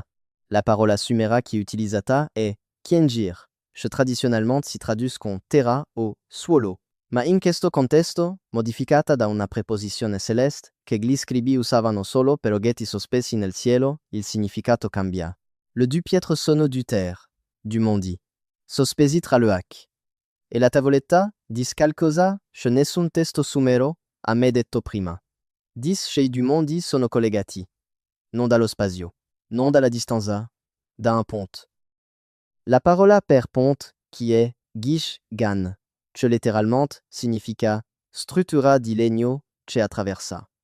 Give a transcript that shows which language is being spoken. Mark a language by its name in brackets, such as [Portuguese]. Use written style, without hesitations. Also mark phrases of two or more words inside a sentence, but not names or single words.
[Italian] La parola sumera qui utilizzata è Kienjir, che tradizionalmente si traduce con terra o suolo, ma in questo contesto modificata da una preposizione celeste che gli scribi usavano solo per oggetti sospesi nel cielo, il significato cambia. Le due pietre sono du terre, du mondi, sospesi tra le acque. E la tavoletta dice qualcosa che nessun testo sumero ha mai detto prima. Dice che i due mondi sono collegati, non dallo spazio, non dalla distanza, da un ponte. La parola per ponte qui è gish gan, che letteralmente significa struttura di legno che attraversa.